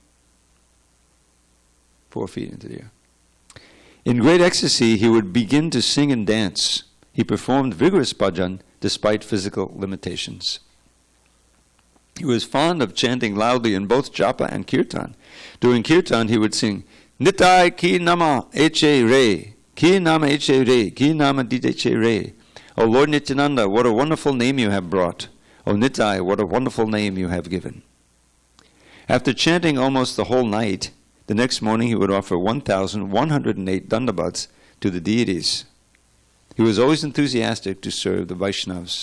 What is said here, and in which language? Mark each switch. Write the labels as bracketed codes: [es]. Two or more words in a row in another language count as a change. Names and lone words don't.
[en] 4 feet into the air. In great ecstasy, he would begin to sing and dance. He performed vigorous bhajan despite physical limitations. He was fond of chanting loudly in both japa and kirtan. During kirtan, he would sing, [bn] নিতাই কি নাম এনেছে রে, কি নাম এনেছে রে, কি নাম দিয়েছে রে. [en] O Lord Nityananda, what a wonderful name you have brought. O Nitai, what a wonderful name you have given. After chanting almost the whole night, the next morning he would offer 1,108 dandavats to the deities. He was always enthusiastic to serve the Vaishnavas.